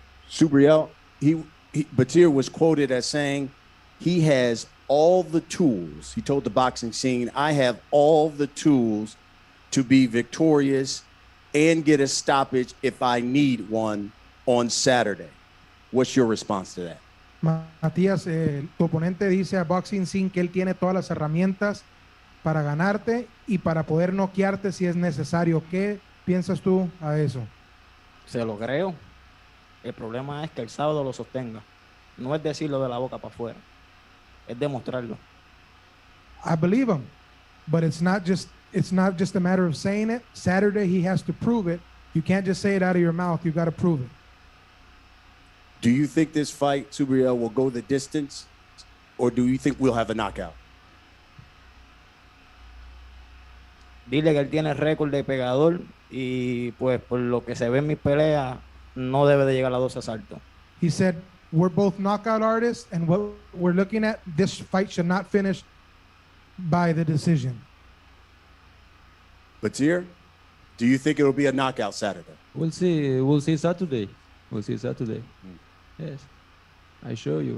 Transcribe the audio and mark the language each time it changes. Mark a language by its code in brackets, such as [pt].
[en] Subriel, Batir was quoted as saying he has all the tools. He told the boxing scene, I have all the tools to be victorious and get a stoppage if I need one on Saturday. What's your response to that? [es] Matías, tu oponente dice a Boxing Scene que él tiene todas las herramientas para ganarte y para poder noquearte si es necesario. ¿Qué piensas tú a eso? Se lo creo. El problema es que el sábado lo sostenga. No es decirlo de la boca para afuera. Es demostrarlo. [en] I believe him, but it's not just a matter of saying it. Saturday he has to prove it. You can't just say it out of your mouth. You got to prove it. Do you think this fight, Subriel, will go the distance, or do you think we'll have a knockout? [es] Dile que él tiene récord de pegador y pues por lo que se ve en mis peleas no debe de llegar a 12 asaltos. [en] He said, we're both knockout artists, and what we're looking at, this fight should not finish by the decision. Batir, do you think it'll be a knockout Saturday? We'll see. We'll see Saturday. We'll see Saturday. Yes, I show you.